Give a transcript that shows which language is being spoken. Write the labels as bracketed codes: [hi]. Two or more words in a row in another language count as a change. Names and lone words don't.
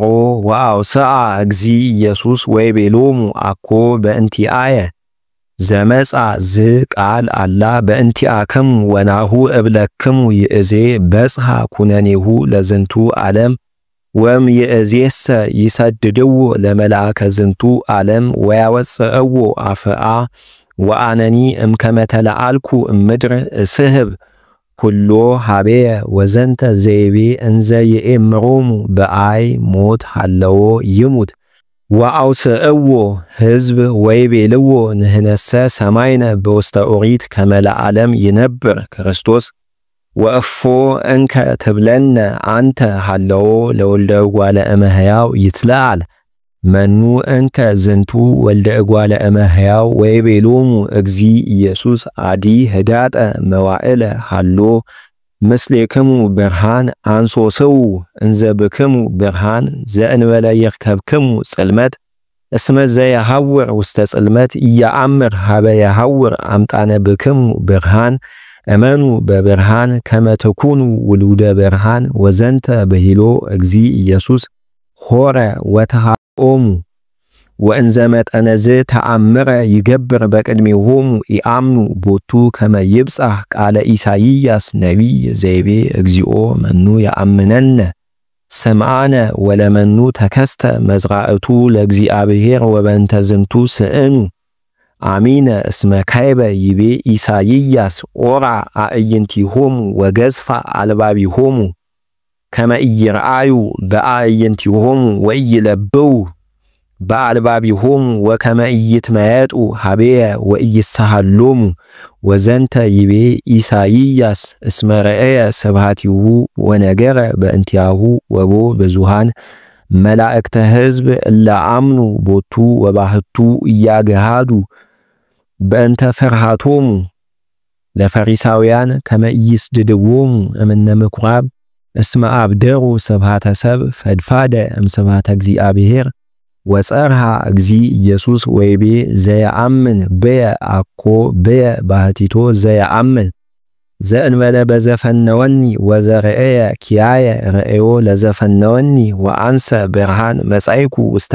[gez] ወአውስአ እግዚ ኢየሱስ ወይቤሎሙ አኮ በእንቲአየ ዘመጻ ቃል አላ በእንቲአክሙ ወናሁ እብለክሙ ይእዜ በጽሐ ኩነኔሁ ለዝንቱ ዓለም ወም ይእዜሰ ይሰድድዎ ለመልአከ ዝንቱ ዓለም ወያወፅእዎ አፍአ ወአነኒ እምከመ ተለአልኩ እምድር እስህብ ኩሎ ሀቤየ ወዘንተ ዘይቤ እንዘ ይእምሮሙ በአይ ሞት ሃለዎ ይሙት ወአውስእዎ ሕዝብ ወይቤልዎ ንሕነሰ ሰማይነ በውስተ ኦሪት ከመ ለዓለም ይነብር ክርስቶስ ወእፎ እንከ ትብለነ አንተ ሃለዎ ለወልደ እጓለ እመሕያው ይትለዓል መኑ እንከ ዝንቱ ወልደ እጓለ እመሕያው ወይቤሎሙ እግዚ ኢየሱስ አዲ ህዳጠ መዋዕለ ሃሎ ምስሌክሙ ብርሃን አንሶስው እንዘ ብክሙ ብርሃን ዘእንበለ ይርከብክሙ ጽልመት እስመ ዘየሐውር ውስተ ጽልመት ኢየአምር ሀበ የሐውር አምጣነ ብክሙ ብርሃን እመኑ በብርሃን ከመ ተኩኑ ውሉደ ብርሃን ወዘንተ በሂሎ እግዚ ኢየሱስ ሆረ ወተሃኦሙ ወእንዘ መጠነዝ ተአምረ ይገብር በቅድሜሆሙ ኢአምኑ ቦቱ ከመ ይብጻሕ ቃለ ኢሳይያስ ነቢይ ዘይቤ እግዚኦ መኑ ያአምነነ ሰምዓነ ወለመኑ ተከስተ መዝራእቱ ለእግዚአብሔር ወበንተ ዝንቱ ስእኑ አሚነ እስመ ካይበ ይቤ ኢሳይያስ ኦራ አእይንቲሆሙ ወገዝፋ አልባቢሆሙ ከመ ኢይርአዩ በአእይንቲሆሙ ወኢይለብው በአልባቢሆሙ ወከመ ኢይትመየጡ ሀቤየ ወኢይሳሃሎሙ ወዘንተ ይቤ ኢሳይያስ እስመ ረአየ ስብሐቲሁ ወነገረ በእንቲአሁ ወቦ ብዙሃን መላእክተ ሕዝብ እለ አምኑ ቦቱ ወባህቱ እያገሃዱ በእንተ ፍርሃቶሙ ለፈሪሳውያን ከመ ኢይስድድዎሙ እምነ ምኵራብ እስመ አብደሩ ስብሐተ ሰብ ፈድፋደ እምስብሐተ እግዚአብሔር ወጸርሃ እግዚ ኢየሱስ ወይቤ ዘየአምን በየ አኮ በየ ባህቲቶ ዘየአምን ዘእንበለ በዘፈነወኒ ወዘረአየ ኪያየ ረአዮ ለዘፈነወኒ ወአንሰ ብርሃን መጻይኩ ውስተ